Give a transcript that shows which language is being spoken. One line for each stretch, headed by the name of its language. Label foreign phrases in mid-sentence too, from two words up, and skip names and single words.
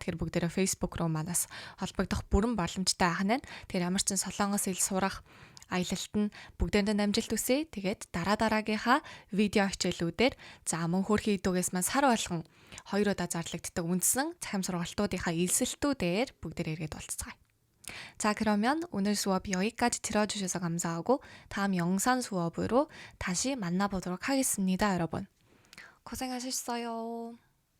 Mongolian: Тэгэхээр бүгдээрээ Facebook руу манаас холбогдох бүрэн боломжтой ахна. Тэгэхээр ямар ч солонгос хэл сурах аялалт нь бүгдээрэнд амжилт хүсье. Тэгээд дараагийнхаа видео хичээлүүдээр за мөн хөөрхий дүүгээс маань сар болгон 2 удаа зарлагддаг үндсэн цахим сургалтуудынхаа элсэлтүүдээр бүгдээрээ иргэд уулзцгаая.
Korean: 자, 그러면 오늘 수업 여기까지 들어주셔서 감사하고 다음 영상 수업으로 다시 만나보도록 하겠습니다, 여러분. 고생하셨어요.